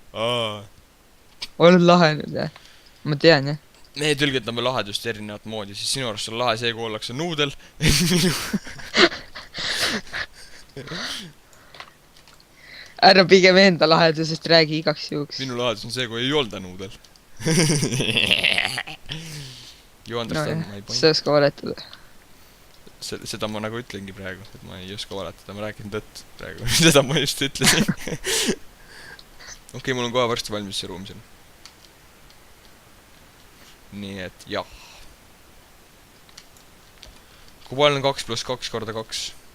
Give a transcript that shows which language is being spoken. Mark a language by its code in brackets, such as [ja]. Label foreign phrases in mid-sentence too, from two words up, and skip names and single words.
[et] Olen lahe nüüd, jah. Ma tean, jah. me tõlgendame lahedust erinevat moodi, siis sinu arust on lahe see, kui ollakse nuudel. ära pigem enda lahedusest räägi igaks juhuks . minu lahendus on see , kui ei olda nuudel . [en] You understand my point ? [et] sa ei oska valetada . Seda ma nagu ütlengi praegu , et ma ei oska valetada , ma räägin tõtt praegu . Seda ma just ütlesin . Okei, mul on kohe varsti valmis see ruum siin . Nii et jah . Kui palju on 2 + 2 × 2 ?